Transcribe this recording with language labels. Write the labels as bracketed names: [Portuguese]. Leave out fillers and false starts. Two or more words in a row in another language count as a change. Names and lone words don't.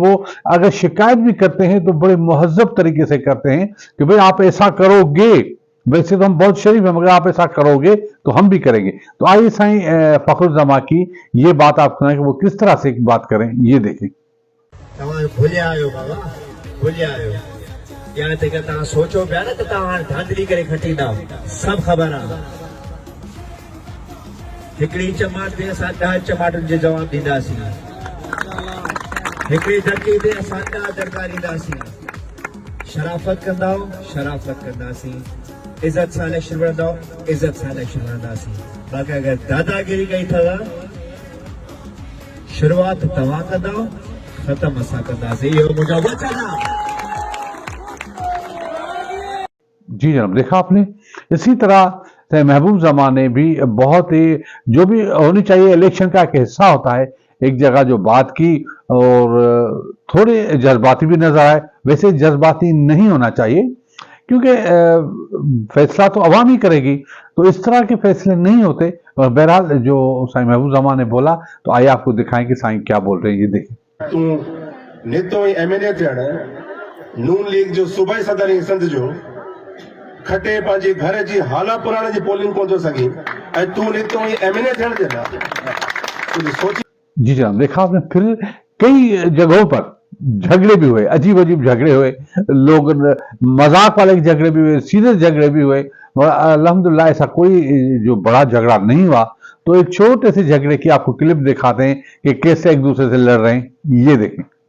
[Urdu] وہ اگر شکایت بھی کرتے ہیں تو بڑے مہذب طریقے سے کرتے ہیں کہ بھائی آپ ایسا کرو گے، ویسے تو ہم بہت شریف ہیں، مگر آپ ایسا کرو گے تو ہم بھی کریں گے. تو آئیے سائیں فخرالزماں کی یہ بات آپ سنائیں کہ وہ کس طرح سے بات کریں، یہ دیکھیں. [Sindhi] भूलिया आयो बाबा, भूलिया आयो यार, तेका ता सोचो पिया न त तव्हां धांधली करे खटींदा, सब ख़बर आहे। हिकिड़ी चमाट ते असां 10 चमाटुनि जे जवाब ॾींदासीं, हिकिड़ी दड़की ते असां 10 दड़का ॾींदासीं। शराफ़त कंदव, शराफ़त कंदासीं। इज्जत सां इलेक्शन लड़ंदव, इज्जत सां इलेक्शन लड़ंदासीं। बाक़ी अगर दादागिरी कई अथव, शुरूआत तव्हां कंदव, ख़त्म असां कंदासीं, इहो मुंहिंजो वचन आहे। [Urdu] جی جناب، دیکھا آپ نے. اسی طرح محبوب زمان نے بھی بہت ہی، جو بھی ہونی چاہیے الیکشن کا ایک حصہ ہوتا ہے، ایک جگہ جو بات کی اور تھوڑے جذباتی بھی نظر آئے. ویسے جذباتی نہیں ہونا چاہیے کیونکہ فیصلہ تو عوام ہی کرے گی، تو اس طرح کے فیصلے نہیں ہوتے. اور بہرحال جو سائیں محبوب زمان نے بولا، تو آئیے آپ کو دکھائیں کہ سائیں کیا بول رہے ہیں، یہ دیکھیں. [Sindhi] तू नितो एमएलए थियण नून लीग जो सूबाई सदर ई सिंध जो खटे पंहिंजे घर जी हाला पुराणे जी पोलिंग कोन थो सघे, ऐं तू नितो एमएलए थियण जे लाइ सोच। [Urdu] جی جناب، دیکھا آپ نے، پھر کئی جگہوں پر جھگڑے بھی ہوئے، عجیب عجیب جھگڑے ہوئے، لوگ مذاق والے جھگڑے بھی ہوئے، سیریس جھگڑے بھی ہوئے، اور الحمدللہ ایسا کوئی جو بڑا جھگڑا نہیں ہوا. تو ایک چھوٹے سے جھگڑے کی آپ کو کلپ دکھاتے ہیں کہ کیسے ایک دوسرے سے لڑ رہے ہیں، یہ دیکھیں.